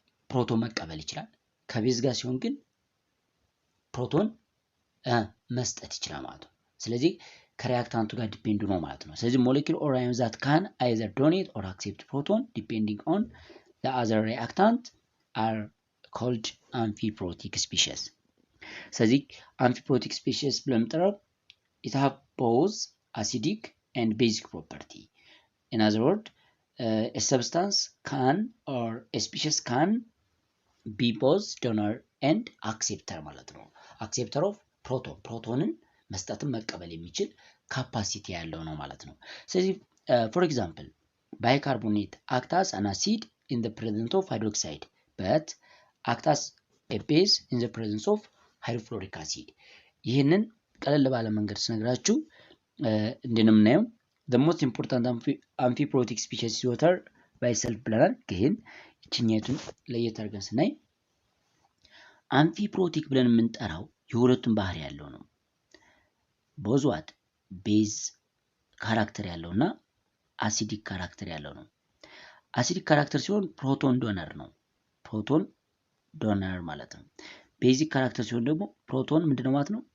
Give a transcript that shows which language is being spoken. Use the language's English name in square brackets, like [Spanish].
[Amharic] ፕሮቶን መቀበል ይችላል፣ ከቤዝ ጋር ሲሆን ግን ፕሮቶን መስጠት ይችላል ማለት ነው። ስለዚህ ከሪያክታንቱ ጋር ዲፔንድ ነው ማለት ነው። ስለዚህ [English] molecule or ion that can either donate or accept proton depending on the other reactant are called amphiprotic species. [Amharic] ስለዚህ [English] amphiprotic species [Amharic] ብለን የምንጠራው [English] it have both acidic and basic property. In other words, a substance can or a species can be both donor and acceptor [Amharic] ማለት ነው። [English] acceptor of proton [Amharic] ፕሮቶንን መስጠትን መቀበል የሚችል ካፓሲቲ ያለው ነው ማለት ነው። ስለዚህ [English] for example bicarbonate act as an acid in the presence of hydroxide but act as a base in the presence of hydrofluoric acid. [Amharic] ይህንን ቀለል ባለ መንገድ ስነግራችሁ እንደምናየው [English] the most important amphiprotic species is water by itself [Amharic] ብለናል። ግን እቺኛቱን ለየት አድርገን ስናይ አምፊፕሮቲክ ብለን የምንጠራው የሁለቱም ባህሪ ያለው ነው። ቦዝዋት ቤዝ ካራክተር ያለውና አሲዲክ ካራክተር ያለው ነው። አሲዲክ ካራክተር ሲሆን ፕሮቶን ዶነር ነው። ፕሮቶን ዶነር ማለት ነው። ቤዚክ ካራክተር ሲሆን ደግሞ ፕሮቶን ምንድነው ማለት ነው?